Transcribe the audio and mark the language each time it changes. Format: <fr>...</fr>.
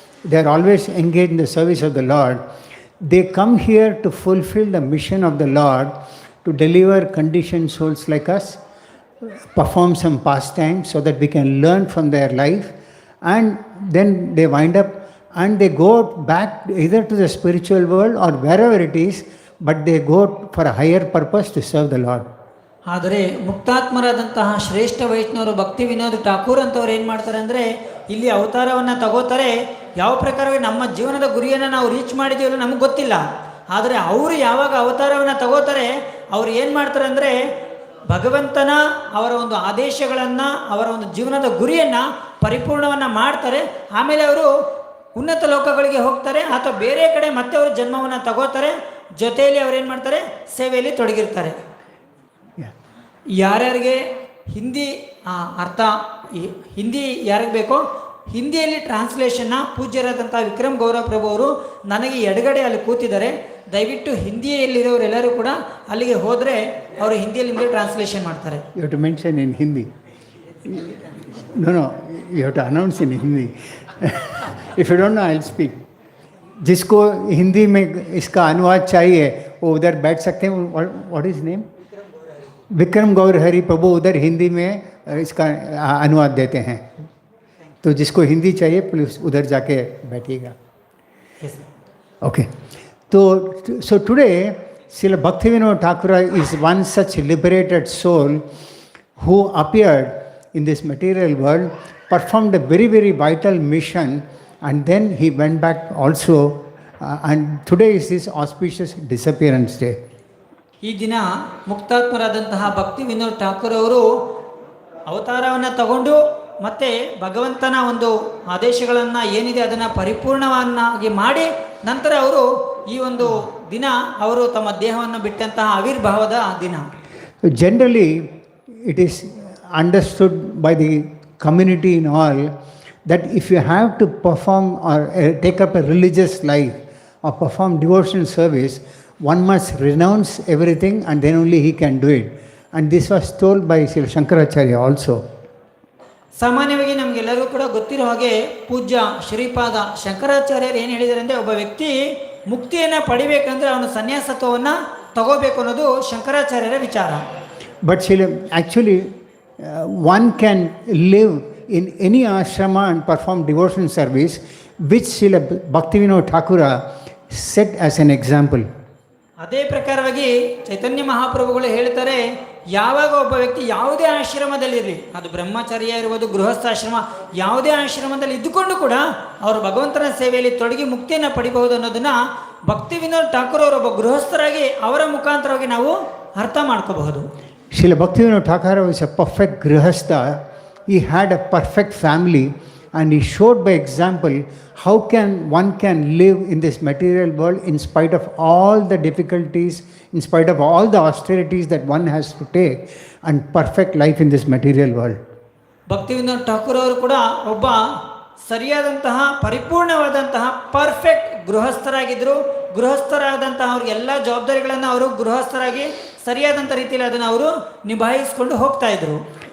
<en>They are always engaged in the service of the Lord. They come here to fulfill the mission of the Lord, to deliver conditioned souls like us, perform some pastime so that we can learn from their life, and then they wind up and they go back either to the spiritual world or wherever it is, but they go for a higher purpose to serve the Lord.</en> <kn>ಆದರೆ ಮುಕ್ತಾತ್ಮರಾದಂತಹ ಶ್ರೇಷ್ಠ ವೈಷ್ಣವರು ಭಕ್ತಿ ವಿನೋದ ಠಾಕೂರ್ ಅಂತವ್ರು ಏನು ಮಾಡ್ತಾರೆ ಅಂದರೆ ಇಲ್ಲಿ ಅವತಾರವನ್ನು ತಗೋತಾರೆ. ಯಾವ ಪ್ರಕಾರವಾಗಿ ನಮ್ಮ ಜೀವನದ ಗುರಿಯನ್ನು ನಾವು ರೀಚ್ ಮಾಡಿದ್ದೀವಲ್ಲ ನಮಗೆ ಗೊತ್ತಿಲ್ಲ. ಆದರೆ ಅವರು ಯಾವಾಗ ಅವತಾರವನ್ನು ತಗೋತಾರೆ ಅವರು ಏನು ಮಾಡ್ತಾರೆ ಅಂದರೆ ಭಗವಂತನ ಅವರ ಒಂದು ಆದೇಶಗಳನ್ನು ಅವರ ಒಂದು ಜೀವನದ ಗುರಿಯನ್ನು ಪರಿಪೂರ್ಣವನ್ನು ಮಾಡ್ತಾರೆ. ಆಮೇಲೆ ಅವರು ಉನ್ನತ ಲೋಕಗಳಿಗೆ ಹೋಗ್ತಾರೆ ಅಥವಾ ಬೇರೆ ಕಡೆ ಮತ್ತೆ ಅವರು ಜನ್ಮವನ್ನು ತಗೋತಾರೆ. ಜೊತೆಯಲ್ಲಿ ಅವ್ರು ಏನು ಮಾಡ್ತಾರೆ, ಸೇವೆಯಲ್ಲಿ ತೊಡಗಿರ್ತಾರೆ. ಯಾರ್ಯಾರಿಗೆ ಹಿಂದಿ ಅರ್ಥ ಹಿಂದಿ ಯಾರಿಗೆ ಬೇಕೋ ಹಿಂದಿಯಲ್ಲಿ ಟ್ರಾನ್ಸ್ಲೇಷನ್ನ ಪೂಜ್ಯರಾದಂಥ ವಿಕ್ರಮ್ ಗೌರವ್ ಪ್ರಭು ಅವರು ನನಗೆ ಎಡಗಡೆ ಅಲ್ಲಿ ಕೂತಿದ್ದಾರೆ. ದಯವಿಟ್ಟು ಹಿಂದಿಯಲ್ಲಿರೋರೆಲ್ಲರೂ ಕೂಡ ಅಲ್ಲಿಗೆ ಹೋದರೆ ಅವರು ಹಿಂದಿಯಲ್ಲಿ ನಿಮಗೆ ಟ್ರಾನ್ಸ್ಲೇಷನ್ ಮಾಡ್ತಾರೆ.</kn> <en>You have to mention in Hindi. No, you have to announce in Hindi. If you don't know, I'll speak.</en> <hi>जिसको हिंदी में इसका अनुवाद चाहिए वो उधर बैठ सकते हैं.</hi> <en>What is name?</en> <hi>विक्रम गौर हरि प्रभु उधर हिंदी में इसका अनुवाद देते हैं. तो जिसको हिंदी चाहिए प्लीज उधर जाके बैठिएगा.</hi> <en>Okay. So today Srila Bhaktivinoda Thakura is one such liberated soul who appeared in this material world, performed a very, very vital mission, and then he went back also, and today is his auspicious disappearance day.</en> <kn>ಈ ದಿನ ಮುಕ್ತಾತ್ಮರಾದಂತಹ ಭಕ್ತಿ ವಿನೋದ್ ಠಾಕೂರ್ ಅವರು ಅವತಾರವನ್ನು ತಗೊಂಡು ಮತ್ತೆ ಭಗವಂತನ ಒಂದು ಆದೇಶಗಳನ್ನು ಏನಿದೆ ಅದನ್ನು ಪರಿಪೂರ್ಣವನ್ನಾಗಿ ಮಾಡಿ ನಂತರ ಅವರು ಈ ಒಂದು ದಿನ ಅವರು ತಮ್ಮ ದೇಹವನ್ನು ಬಿಟ್ಟಂತಹ ಆವಿರ್ಭಾವದ ದಿನ.</kn> <en>Generally it is understood by the community in all that if you have to perform or take up a religious life or perform devotional service, one must renounce everything and then only he can do it. And this was told by Srila Shankaracharya also.</en> <kn>ಸಾಮಾನ್ಯವಾಗಿ ನಮಗೆಲ್ಲರೂ ಕೂಡ ಗೊತ್ತಿರೋ ಹಾಗೆ ಪೂಜ್ಯ ಶ್ರೀಪಾದ ಶಂಕರಾಚಾರ್ಯರು ಏನು ಹೇಳಿದ್ದಾರೆ ಅಂದರೆ ಒಬ್ಬ ವ್ಯಕ್ತಿ ಮುಕ್ತಿಯನ್ನು ಪಡಿಬೇಕಂದ್ರೆ ಅವನು ಸನ್ಯಾಸತ್ವವನ್ನು ತಗೋಬೇಕು ಅನ್ನೋದು ಶಂಕರಾಚಾರ್ಯರ ವಿಚಾರ.</kn> <en>But actually one can live in any ashrama and perform devotional service, which Srila Bhaktivinoda Thakura set as an example.</en> <kn>ಅದೇ ಪ್ರಕಾರವಾಗಿ ಚೈತನ್ಯ ಮಹಾಪ್ರಭುಗಳು ಹೇಳ್ತಾರೆ, ಯಾವಾಗ ಒಬ್ಬ ವ್ಯಕ್ತಿ ಯಾವುದೇ ಆಶ್ರಮದಲ್ಲಿರಲಿ, ಅದು ಬ್ರಹ್ಮಚರ್ಯ ಇರ್ಬೋದು, ಗೃಹಸ್ಥಾಶ್ರಮ, ಯಾವುದೇ ಆಶ್ರಮದಲ್ಲಿ ಇದ್ದುಕೊಂಡು ಕೂಡ ಅವರು ಭಗವಂತನ ಸೇವೆಯಲ್ಲಿ ತೊಡಗಿ ಮುಕ್ತಿಯನ್ನು ಪಡಿಬಹುದು ಅನ್ನೋದನ್ನು ಭಕ್ತಿವಿನೋದ್ ಠಾಕೂರ್ ಅವರು ಒಬ್ಬ ಗೃಹಸ್ಥರಾಗಿ ಅವರ ಮುಖಾಂತರವಾಗಿ ನಾವು ಅರ್ಥ ಮಾಡ್ಕೋಬಹುದು.</kn> <en>Srila Bhaktivinoda Thakura was a perfect grihastha. He had a perfect family and he showed by example how one can live in this material world in spite of all the difficulties, in spite of all the austerities that one has to take, and perfect life in this material world.</en> <kn>ಭಕ್ತಿವಿನೋದ್ Thakur ಅವರು ಕೂಡ ಒಬ್ಬ ಸರಿಯಾದಂತಹ ಪರಿಪೂರ್ಣವಾದಂತಹ perfect ಗೃಹಸ್ಥರಾಗಿದ್ದರು. ಗೃಹಸ್ಥರಾದಂತಹ ಅವ್ರಿಗೆ ಎಲ್ಲ ಜವಾಬ್ದಾರಿಗಳನ್ನು ಅವರು ಗೃಹಸ್ಥರಾಗಿ ಸರಿಯಾದಂಥ ರೀತಿಯಲ್ಲಿ ಅದನ್ನು ಅವರು ನಿಭಾಯಿಸಿಕೊಂಡು ಹೋಗ್ತಾ ಇದ್ರು.</kn>